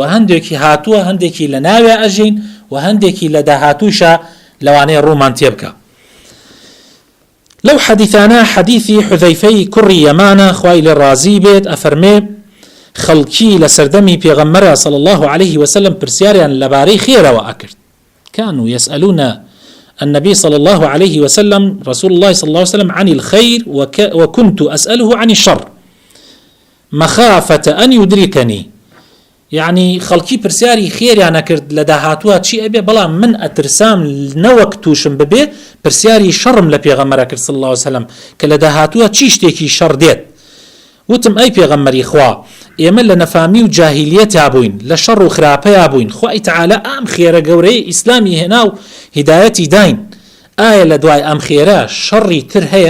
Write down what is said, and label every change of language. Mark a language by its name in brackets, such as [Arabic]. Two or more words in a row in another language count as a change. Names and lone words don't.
[Central Kurdish] هەندێکی هاتووە، هەندێکی لە ناوێ ئەژین و هەندێکی لە داهاتووشە لەوانەیە ڕوومان تێبکە. لەو حەدیثانە حەدیثی حوذەیفەی کوڕی یەمانە خوای لێ ڕازی بێت ئەفەرمێ خەڵکی لە سەردەمی پێغەمبەرە [Arabic] صلی الله عليه وسلم [Central Kurdish] پرسیاریان لەبارەی خێرەوە ئەکرد. [Arabic] كانوا يسألون النبي صلى الله عليه وسلم رسول الله صلى الله عليه وسلم عن الخير وكنت أسأله عن الشر مخافة أن يدركني. [Central Kurdish] يعني خەڵکی پرسیاری خێریانە کرد لە داهاتووە چی ئەبێ، بەڵام من ئەترسام نەوەک تووشم ببێ پرسیاری شەڕم لە پێغەمبەرە کرد [Arabic] صلی الله عليه وسلم [Central Kurdish] کە لە داهاتووە چی شتێکی شەڕ دێت. وتم ئەی پێغەمبەری خوا، ئێمە لە نەفامی و جاهیلیەتا بووین، لە شەڕ و خراپەیە بووین، خوای تەعالە ئەم خێرە گەورەی ئیسلامی هێنا و هیدایەتی داین، ئایا لە دوای ئەم خێرە شەڕی تر هەیە؟